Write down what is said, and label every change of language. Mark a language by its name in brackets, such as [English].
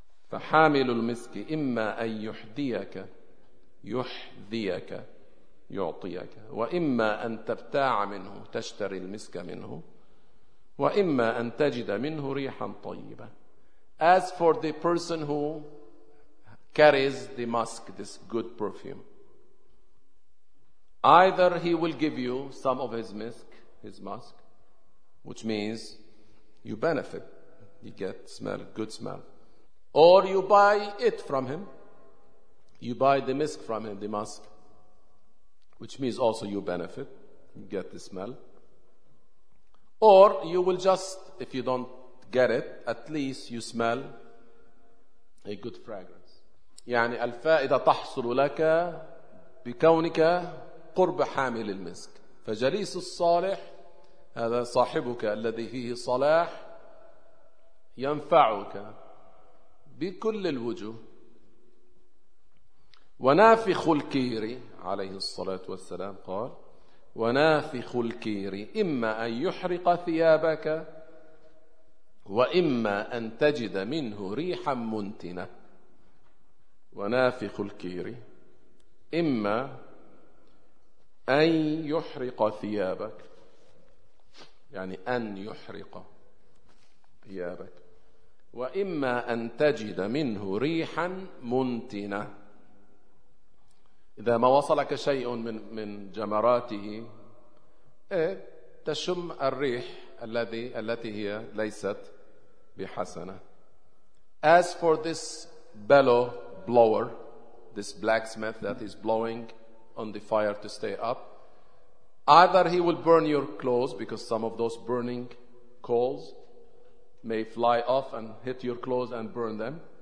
[Arabic] فحامل المسك إما أن يحذيك يحذيك يعطيك وإما أن تبتاع منه تشتري المسك منه وإما أن تجد منه ريحا طيبة. [English] As for the person who carries the musk, this good perfume, either he will give you some of his musk, which means you benefit, you get smell, good smell. Or you buy it from him. You buy the musk from him, the musk, which means also you benefit, you get the smell. Or you will just, if you don't get it, at least you smell a good fragrance. [Arabic] يعني الفائدة تحصل لك بكونك قرب حامل المسك. فجليس الصالح هذا صاحبك الذي فيه صلاح ينفعك بكل الوجوه. ونافخ الكير عليه الصلاة والسلام قال ونافخ الكير إما أن يحرق ثيابك وإما أن تجد منه ريحا منتنة. ونافخ الكير إما أن يحرق ثيابك يعني أن يحرق ثيابك وإما أن تجد منه ريحا منتنة. إذا ما وصلك شيء من جمراته تشم الريح التي هي ليست بحسنة. [English] As for this bellow blower, this blacksmith that is blowing on the fire to stay up, either he will burn your clothes because some of those burning coals may fly off and hit your clothes and burn them.